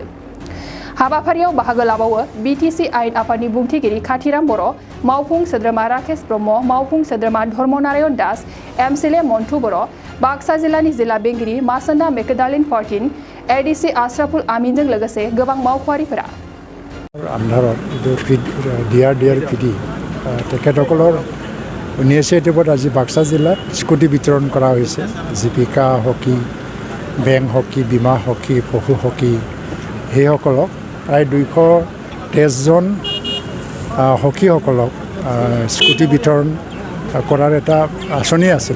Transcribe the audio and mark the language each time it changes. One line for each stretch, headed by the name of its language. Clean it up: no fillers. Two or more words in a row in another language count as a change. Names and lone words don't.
Bodo: हाबाफारियाव बाहागो लाबावो बिटिसि आयेन आफादनि बुंथिगिरि खाथिराम बर', मावफुं सोद्रोमा राकेश ब्रह्म, मावफुं सोद्रोमा धर्मनारायण दास, एमसिएलए मन्टु बर', बाक्सा जिल्लानि जिल्ला बेंगिरि मासन्दा मेकदालिन पार्टिन, एडिसि आश्राफुल आमिनजों लोगोसे गोबां मावख'आरिफोरा।
Assamese: ডিয়াৰ পিডি তেখেতসকলৰ ইনিচিয়েটিভত আজি বাক্সা জিলাত স্কুটি বিতৰণ কৰা হৈছে। জীৱিকা হকী, বেংক হকী, বীমা হকী, পশু হকী সেইসকলক প্ৰায় 223জন হকীসকলক স্কুটি বিতৰণ কৰাৰ এটা আঁচনি আছিলে।